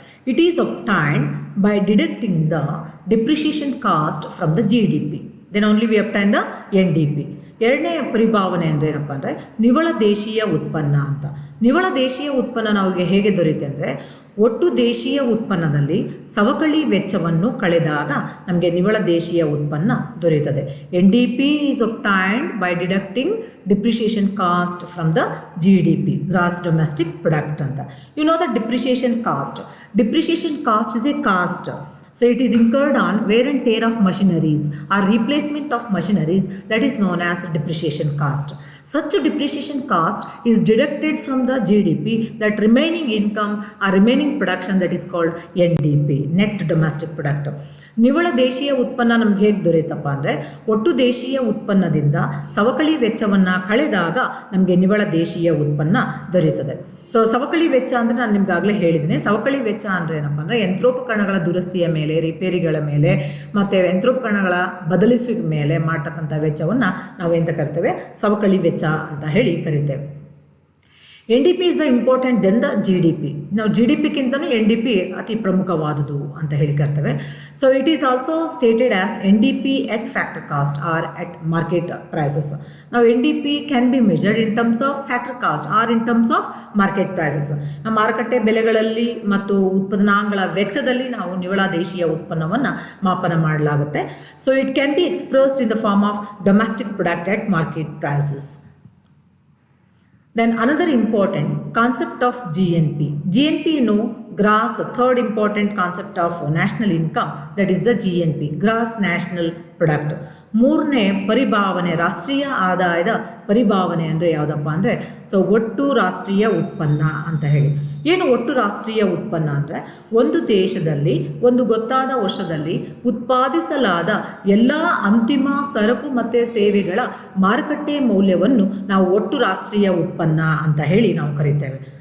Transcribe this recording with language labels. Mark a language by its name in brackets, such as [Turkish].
[English] It is obtained by deducting the depreciation cost from the GDP. Then only we obtain the NDP. [Kannada] ಎರಡನೇ ಪರಿಭಾವನೆ ಅಂದರೆ ಏನಪ್ಪ ಅಂದರೆ ನಿವ್ವಳ ದೇಶೀಯ ಉತ್ಪನ್ನ ಅಂತ. ನಿವ್ವಳ ದೇಶೀಯ ಉತ್ಪನ್ನ ನಮಗೆ ಹೇಗೆ ದೊರೆಯುತ್ತೆ ಅಂದರೆ, ಒಟ್ಟು ದೇಶೀಯ ಉತ್ಪನ್ನದಲ್ಲಿ ಸವಕಳಿ ವೆಚ್ಚವನ್ನು ಕಳೆದಾಗ ನಮಗೆ ನಿವ್ವಳ ದೇಶೀಯ ಉತ್ಪನ್ನ ದೊರೆಯುತ್ತದೆ. [English] NDP is obtained by deducting depreciation cost from the GDP, gross domestic product [Kannada] ಅಂತ. [English] You know the depreciation cost is a cost. So it is incurred on wear and tear of machineries or replacement of machineries, that is known as depreciation cost. Such a depreciation cost is deducted from the GDP, that remaining income or remaining production, that is called NDP, net domestic product. [Kannada] ನಿವ್ವಳ ದೇಶೀಯ ಉತ್ಪನ್ನ ನಮ್ಗೆ ಹೇಗೆ ದೊರೆಯುತ್ತಪ್ಪ ಅಂದರೆ, ಒಟ್ಟು ದೇಶೀಯ ಉತ್ಪನ್ನದಿಂದ ಸವಕಳಿ ವೆಚ್ಚವನ್ನು ಕಳೆದಾಗ ನಮಗೆ ನಿವ್ವಳ ದೇಶೀಯ ಉತ್ಪನ್ನ ದೊರೆಯುತ್ತದೆ. ಸೊ ಸವಕಳಿ ವೆಚ್ಚ ಅಂದರೆ ನಾನು ನಿಮ್ಗಾಗಲೇ ಹೇಳಿದ್ದೀನಿ. ಸವಕಳಿ ವೆಚ್ಚ ಅಂದರೆ ಏನಪ್ಪ ಅಂದರೆ, ಯಂತ್ರೋಪಕರಣಗಳ ದುರಸ್ತಿಯ ಮೇಲೆ, ರಿಪೇರಿಗಳ ಮೇಲೆ, ಮತ್ತು ಯಂತ್ರೋಪಕರಣಗಳ ಬದಲಿಸುವ ಮೇಲೆ ಮಾಡ್ತಕ್ಕಂಥ ವೆಚ್ಚವನ್ನು ನಾವು ಎಂತ ಕರಿತೇವೆ? ಸವಕಳಿ ವೆಚ್ಚ ಅಂತ ಹೇಳಿ ಕರಿತೇವೆ. [English] NDP is the important then the GDP. [Kannada] ನಾವು GDPಗಿಂತನೂ NDP ಅತಿ ಪ್ರಮುಖವಾದುದು ಅಂತ ಹೇಳಿ ಕರ್ತೇವೆ. [English] So it is also stated as NDP at factor cost or at market prices. [Kannada] ನಾವು [English] NDP can be measured in terms of factor cost or in terms of market prices. [Kannada] ನಮ್ಮ ಮಾರುಕಟ್ಟೆ ಬೆಲೆಗಳಲ್ಲಿ ಮತ್ತು ಉತ್ಪಾದನಾಂಗಗಳ ವೆಚ್ಚದಲ್ಲಿ ನಾವು ನಿವ್ವಳ ದೇಶೀಯ ಉತ್ಪನ್ನವನ್ನು ಮಾಪನ ಮಾಡಲಾಗುತ್ತೆ. [English] So it can be expressed in the form of domestic product at market prices. Then another important concept of GNP. GNP, you know, gross, third important concept of national income, that is the GNP, gross national product. [Kannada] ಮೂರನೇ ಪರಿಭಾವನೆ, ರಾಷ್ಟ್ರೀಯ ಆದಾಯದ ಪರಿಭಾವನೆ ಅಂದರೆ ಯಾವುದಪ್ಪ ಅಂದರೆ, so ಒಟ್ಟು ರಾಷ್ಟ್ರೀಯ ಉತ್ಪನ್ನ ಅಂತ ಹೇಳಿ. ಏನು ಒಟ್ಟು ರಾಷ್ಟ್ರೀಯ ಉತ್ಪನ್ನ ಅಂದರೆ, ಒಂದು ದೇಶದಲ್ಲಿ ಒಂದು ಗೊತ್ತಾದ ವರ್ಷದಲ್ಲಿ ಉತ್ಪಾದಿಸಲಾದ ಎಲ್ಲ ಅಂತಿಮ ಸರಕು ಮತ್ತು ಸೇವೆಗಳ ಮಾರುಕಟ್ಟೆ ಮೌಲ್ಯವನ್ನು ನಾವು ಒಟ್ಟು ರಾಷ್ಟ್ರೀಯ ಉತ್ಪನ್ನ ಅಂತ ಹೇಳಿ ನಾವು ಕರಿತೇವೆ.